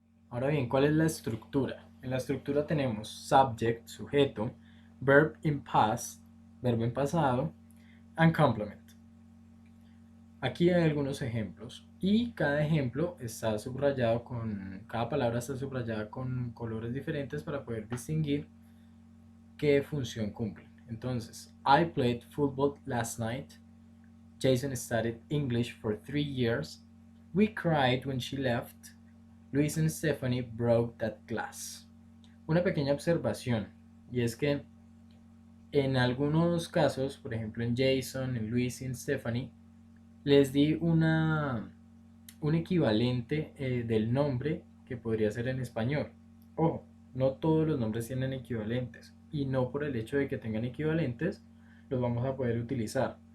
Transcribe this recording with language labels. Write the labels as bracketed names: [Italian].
[Spanish] Ahora bien, ¿cuál es la estructura? En la estructura tenemos [English] subject, [Spanish] sujeto, [English] verb in past, [Spanish] verbo en pasado, [English] and complement. [Spanish] Aquí hay algunos ejemplos y cada ejemplo está subrayado cada palabra está subrayada con colores diferentes para poder distinguir qué función cumplen. [English] Entonces, I played football last night. Jason studied English for 3 years. We cried when she left. Luis and Stephanie broke that glass. [Spanish] Una pequeña observación, y es que en algunos casos, por ejemplo en Jason, en Luis y en Stephanie, les di un equivalente del nombre que podría ser en español. Ojo, no todos los nombres tienen equivalentes y no por el hecho de que tengan equivalentes los vamos a poder utilizar.